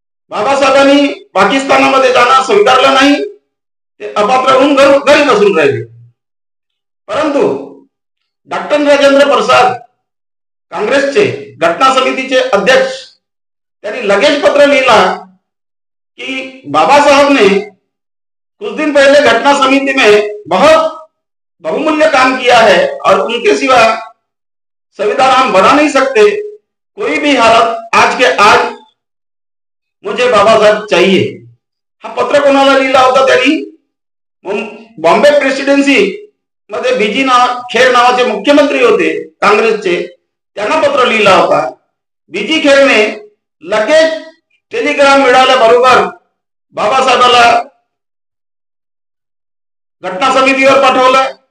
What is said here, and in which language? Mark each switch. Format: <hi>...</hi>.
<mr>बाबासाहेबांनी पाकिस्तानामध्ये जाणं स्वीकारलं नाही, ते अपात्र होऊन घरी बसून राहिले. परंतु डॉक्टर राजेंद्र प्रसाद कांग्रेसचे घटना समितीचे अध्यक्ष त्यांनी लगेच पत्र लिहिला कि</mr> <hi>बाबा साहब ने कुछ दिन पहले घटना समिति में बहुत बहुमूल्य काम किया है और उनके सिवा संविधान हम बना नहीं सकते. कोई भी हालत आज के आज मुझे बाबा साहब चाहिए.</hi> <mr>हा पत्र कोणाला लिहिला होता त्यांनी? बॉम्बे प्रेसिडेन्सी मध्ये बीजी खेर नावाचे मुख्यमंत्री होते काँग्रेसचे, त्यांना पत्र लिहिला होता. बीजी खेरने लगेच टेलिग्राम मिळाल्याबरोबर बाबासाहेबाला घटना समितीवर पाठवलं.</mr>